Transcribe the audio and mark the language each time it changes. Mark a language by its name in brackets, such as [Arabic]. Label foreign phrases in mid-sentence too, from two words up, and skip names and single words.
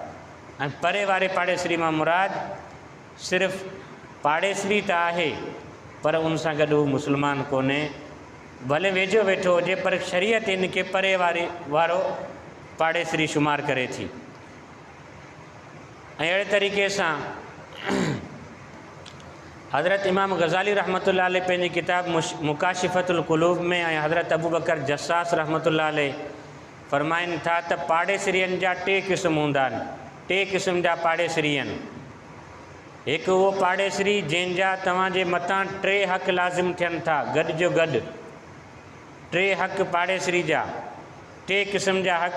[Sindhi] ऐं परे वारे पाड़ेसरी मां मुराद सिर्फ़ु पाड़ेसरी त आहे पर उन सां गॾु मुस्लमान कोन्हे, भले वेझो वेठो हुजे पर शरीयत इनके परे वारो पाड़ेसरी शुमार करे थी। ऐं अहिड़े तरीक़े सां हज़रत इमाम ग़ज़ाली [Arabic] رحمة الله عليه [Sindhi] पंहिंजी किताब मुकाशिफ़तुल क़ुलूब में ऐं हज़रत अबू बकर जस्सास [Arabic] رحمة الله عليه [Sindhi] फरमाइनि था त पाड़ेसरीअनि जा टे क़िस्म हूंदा आहिनि, टे क़िस्म जा पाड़ेसरी आहिनि। हिकु उहो पाड़ेसरी जंहिंजा तव्हांजे मथां टे हक़ लाज़िम थियनि था, गॾु जो गॾु टे हक़ पाड़ेसरी जा, टे क़िस्म जा हक़।